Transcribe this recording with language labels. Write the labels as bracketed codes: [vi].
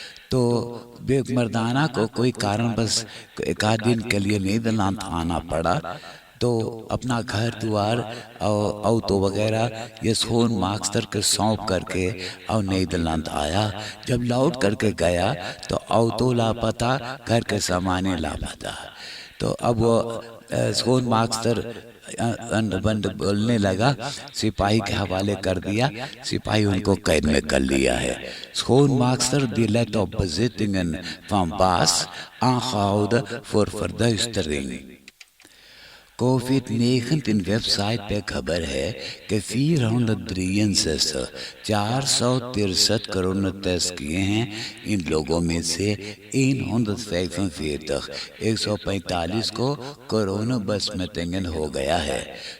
[hns] तो मर्दाना को कोई कारण बस एक आध दिन के लिए नीदरलैंड आना पड़ा, तो अपना घर द्वार और ऑटो वगैरह ये schoonmaakster के सौंप करके और नीदरलैंड आया। जब लौट करके गया तो ऑटो लापता, घर के सामान लापता। तो अब वो schoonmaakster बंद बोलने लगा, सिपाही के हवाले कर दिया, सिपाही उनको कैद में कर लिया है। [nl] schoonmaakster die let op bezittingen van baas aangehouden voor verduistering। [hns] कोविड-19 वेबसाइट पे खबर है कि 463 कोरोना टेस्ट किए हैं। इन लोगों में से 145 को कोरोना besmettingen हो गया है।